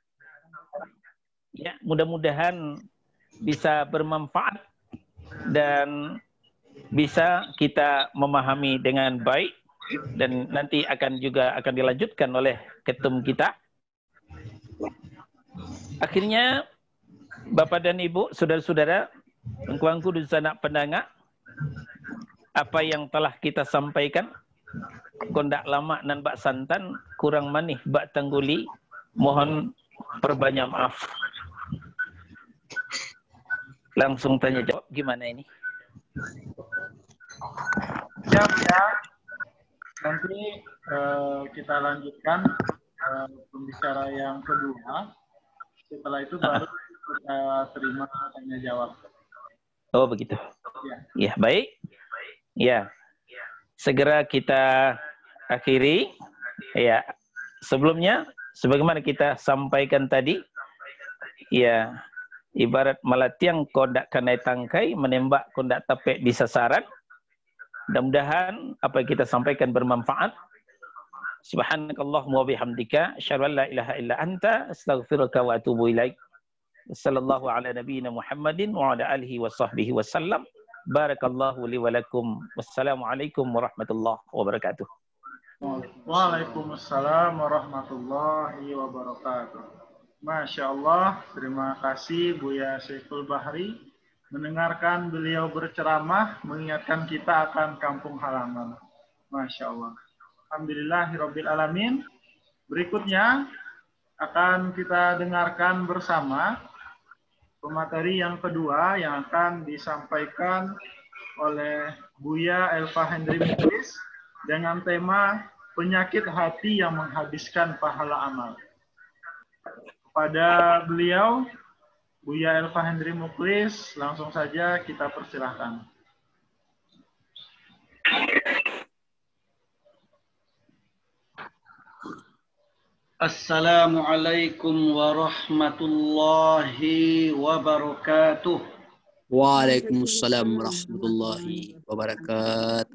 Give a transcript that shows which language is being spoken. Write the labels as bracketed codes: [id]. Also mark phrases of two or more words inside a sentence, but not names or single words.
[id] Ya, mudah-mudahan bisa bermanfaat dan bisa kita memahami dengan baik, dan nanti akan dilanjutkan oleh ketum kita. Akhirnya, Bapak dan Ibu, saudara-saudara, engkau di sana pendengar, apa yang telah kita sampaikan [min] kondak lama nan bak santan kurang manih bak tangguli, [id] mohon perbanyak maaf. Langsung tanya jawab gimana ini? Siap ya. Nanti kita lanjutkan pembicara yang kedua. Setelah itu baru kita terima tanya jawab. Oh begitu. Ya baik. Ya. Segera kita akhiri. Ya. Sebelumnya, sebagaimana kita sampaikan tadi, [min] ya ibarat melatiang kondak kanai tangkai, menembak kondak tapek di sasaran. [id] Mudah-mudahan apa yang kita sampaikan bermanfaat. [ar] سبحانك اللهم وبحمدك أشهد أن لا إله إلا أنت أستغفرك وأتوب إليك. صلى الله على نبينا محمد وعلى آله وصحبه وسلم. بارك الله لي ولكم. والسلام عليكم ورحمة الله وبركاته. وعليكم السلام ورحمة الله وبركاته. ما شاء الله, [id] terima kasih Buya Saiful Bahri. Mendengarkan beliau berceramah, mengingatkan kita akan kampung halaman. [ar] ما شاء الله. الحمد لله رب العالمين. [id] Berikutnya akan kita dengarkan bersama pemateri yang kedua yang akan disampaikan oleh Buya Elva Hendri Muklis dengan tema penyakit hati yang menghabiskan pahala amal. Kepada beliau, Buya Elva Hendri Muklis, langsung saja kita persilahkan. [ar] السلام عليكم ورحمة الله وبركاته. وعليكم السلام ورحمة الله وبركاته.